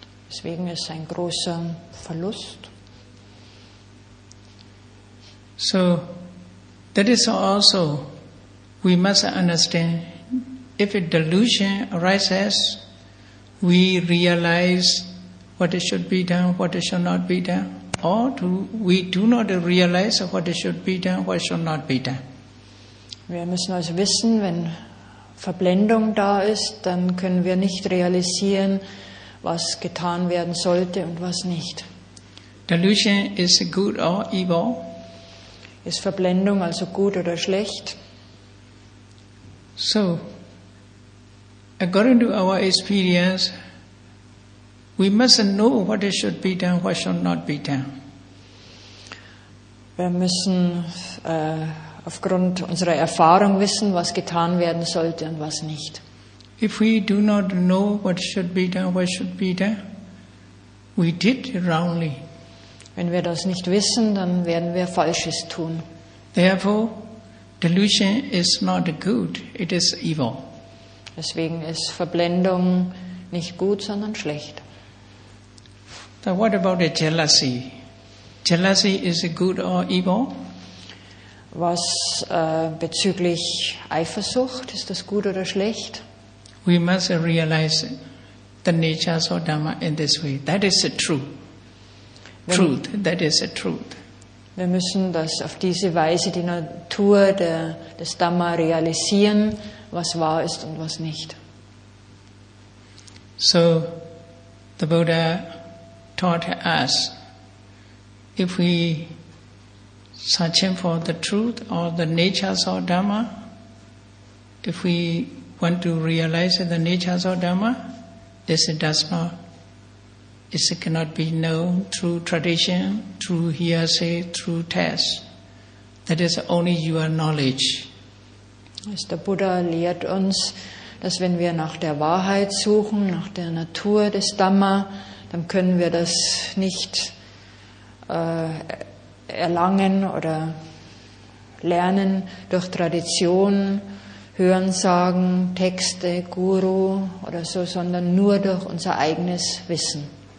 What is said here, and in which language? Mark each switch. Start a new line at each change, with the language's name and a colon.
German: Deswegen ist ein großer Verlust.
English: So that is also, we must understand, if a delusion arises, we realize what should be done, what should not be done, or we do not realize what should be done, what should not be done.
German: Wir müssen also wissen, wenn Verblendung da ist, dann können wir nicht realisieren, was getan werden sollte und was nicht.
English: Delusion is good or evil.
German: Ist Verblendung also gut oder schlecht?
English: So, according to our experience, we must know what should be done, what should not be done.
German: Wir müssen aufgrund unserer Erfahrung wissen, was getan werden sollte und was nicht.
English: If we do not know what should be done, what should be done, we did wrongly.
German: Wenn wir das nicht wissen, dann werden wir Falsches tun.
English: Therefore, delusion is not good, it is evil.
German: Deswegen ist Verblendung nicht gut, sondern schlecht.
English: So what about the jealousy? Jealousy is good or evil?
German: Was bezüglich Eifersucht, ist das gut oder schlecht?
English: We must realize the natures of Dhamma in this way. That is the truth. Truth, that is the truth.
German: Wir müssen das auf diese Weise die Natur des Dhamma realisieren, was wahr ist und was nicht.
English: So, the Buddha taught us, if we searching for the truth or the natures of Dhamma, if we want to realize the natures of Dhamma, this cannot be known through tradition, through hearsay, through test. That is only your knowledge.
German: Der Buddha lehrt uns, dass wenn wir nach der Wahrheit suchen, nach der Natur des Dhamma, dann können wir das nicht erlangen oder lernen durch Tradition, Hörensagen, Texte, Guru oder so, sondern nur durch unser eigenes Wissen.